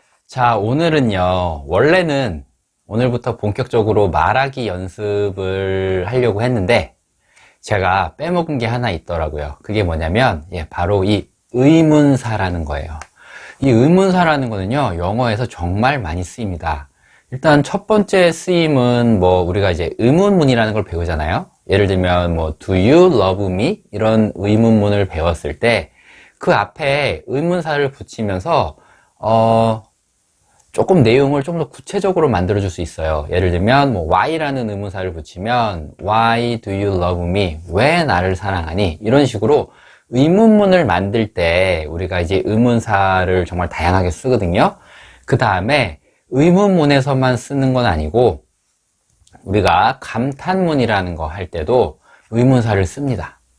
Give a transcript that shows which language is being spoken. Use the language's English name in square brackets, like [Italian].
[Korean] 자, 오늘은요, 원래는 오늘부터 본격적으로 말하기 연습을 하려고 했는데, 제가 빼먹은 게 하나 있더라고요. 그게 뭐냐면, 바로 이 의문사라는 거예요. 이 의문사라는 거는요, 영어에서 정말 많이 쓰입니다. 일단 첫 번째 쓰임은 우리가 이제 의문문이라는 걸 배우잖아요. 예를 들면 [English] Do you love me? [Korean] 이런 의문문을 배웠을 때, 그 앞에 의문사를 붙이면서 조금 내용을 좀 더 구체적으로 만들어 줄 수 있어요. 예를 들면 why라는 의문사를 붙이면 [English] why do you love me? [Korean] 왜 나를 사랑하니? 이런 식으로 의문문을 만들 때 우리가 이제 의문사를 정말 다양하게 쓰거든요. 그 다음에 의문문에서만 쓰는 건 아니고 우리가 감탄문이라는 거 할 때도 의문사를 씁니다.